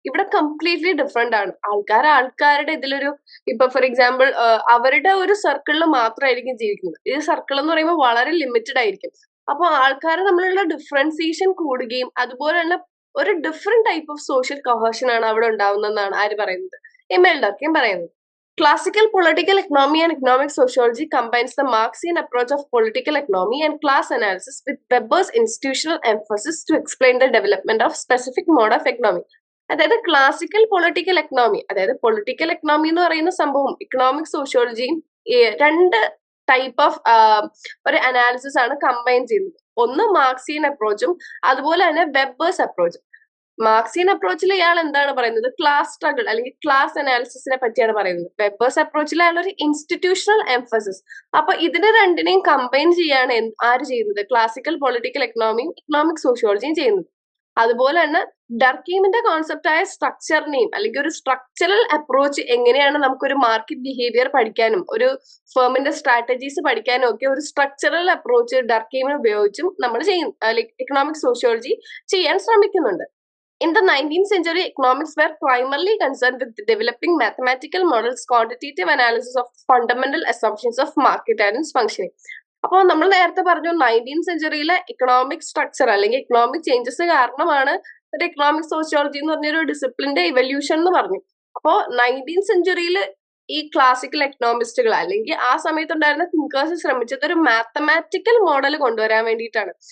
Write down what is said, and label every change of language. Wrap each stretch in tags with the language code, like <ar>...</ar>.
<ml>ഇവിടെ completely different ആണ്. ആൾക്കാരുടെ ഇതിലൊരു ഇപ്പൊ ഫോർ എക്സാമ്പിൾ അവരുടെ ഒരു സർക്കിളിൽ മാത്രമായിരിക്കും ജീവിക്കുന്നത്. ഈ സർക്കിൾ എന്ന് പറയുമ്പോൾ വളരെ ലിമിറ്റഡ് ആയിരിക്കും. അപ്പൊ ആൾക്കാർ തമ്മിലുള്ള ഡിഫറൻസിയേഷൻ കൂടുകയും അതുപോലെ തന്നെ ഒരു different type of social cohesion ആണ് അവിടെ ഉണ്ടാവുന്നതെന്നാണ് ആര് പറയുന്നത്? എമിൽ ഡർക്കീം പറയുന്നത്.</ml> <en>Classical political economy and economic sociology combines the Marxian approach of political economy and class analysis with Weber's institutional emphasis to explain the development of specific mode of economy.</en> <ml>അതായത് classical political economy, അതായത് political economy എന്ന് പറയുന്ന സംഭവം economic സോഷ്യോളജിയും രണ്ട് type of ഒരു analysis ആണ് combine ചെയ്യുന്നത്. ഒന്ന് മാർക്സിയൻ അപ്രോച്ചും അതുപോലെ തന്നെ വെബേഴ്സ് അപ്രോച്ചും. മാർക്സിയൻ അപ്രോച്ചിൽ ഇയാൾ എന്താണ് പറയുന്നത്? ക്ലാസ് സ്ട്രഗിൾ അല്ലെങ്കിൽ ക്ലാസ് അനാലിസിസിനെ പറ്റിയാണ് പറയുന്നത്. വെബേഴ്സ് അപ്രോച്ചിൽ അയാൾ ഒരു ഇൻസ്റ്റിറ്റ്യൂഷണൽ എംഫസിസ്. അപ്പൊ ഇതിനെ രണ്ടിനെയും കമ്പൈൻ ചെയ്യാണ് ആര് ചെയ്യുന്നത്? ക്ലാസിക്കൽ പൊളിറ്റിക്കൽ എക്കണോമിയും ഇക്കണോമിക് സോഷ്യോളജിയും ചെയ്യുന്നത്. അതുപോലെ തന്നെ ഡർക്കീമിന്റെ കോൺസെപ്റ്റായ സ്ട്രക്ചറിനെയും അല്ലെങ്കിൽ ഒരു സ്ട്രക്ചറൽ അപ്രോച്ച് എങ്ങനെയാണ് നമുക്കൊരു മാർക്കറ്റ് ബിഹേവിയർ പഠിക്കാനും ഒരു ഫേമിന്റെ സ്ട്രാറ്റജീസ് പഠിക്കാനും ഒക്കെ ഒരു സ്ട്രക്ചറൽ അപ്രോച്ച് ഡർക്കീമിനെ ഉപയോഗിച്ചും നമ്മൾ ചെയ്യുന്നു, ലൈക് ഇക്കണോമിക് സോഷ്യോളജി ചെയ്യാൻ ശ്രമിക്കുന്നുണ്ട്.</ml> <en>In the 19th century, economics were primarily concerned with developing mathematical models, quantitative analysis of fundamental assumptions of market and its functioning.</en> <ml>അപ്പോൾ നമ്മൾ നേരത്തെ പറഞ്ഞു 19th സെഞ്ചുറിയിലെ ഇക്കണോമിക് സ്ട്രക്ചർ അല്ലെങ്കിൽ ഇക്കണോമിക് ചേഞ്ചസ് കാരണമാണ് ഒരു ഇക്കണോമിക് സോഷ്യോളജി എന്ന് പറഞ്ഞൊരു ഡിസിപ്ലിന്റെ ഇവല്യൂഷൻ എന്ന് പറഞ്ഞു. അപ്പോൾ 19th സെഞ്ചുറിയിൽ ഈ ക്ലാസിക്കൽ എക്കണോമിസ്റ്റുകൾ അല്ലെങ്കിൽ ആ സമയത്ത് ഉണ്ടായിരുന്ന തിങ്കേഴ്സ് ശ്രമിച്ചത് ഒരു മാത്തമാറ്റിക്കൽ മോഡൽ കൊണ്ടുവരാൻ വേണ്ടിയിട്ടാണ്.</ml>